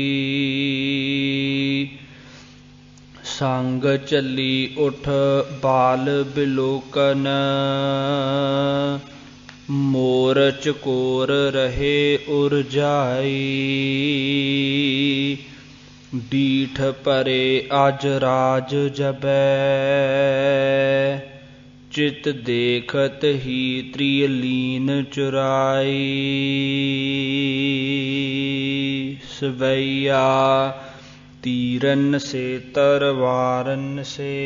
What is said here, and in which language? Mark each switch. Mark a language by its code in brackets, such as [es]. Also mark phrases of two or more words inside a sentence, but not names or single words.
[bra] संग चली उठ बाल बिलोकन मोर चकोर रहे उर जाई डीठ परे अज राज जबै चित देखत ही त्रिलीन चुराई सवईआ तीरन से तरवारन से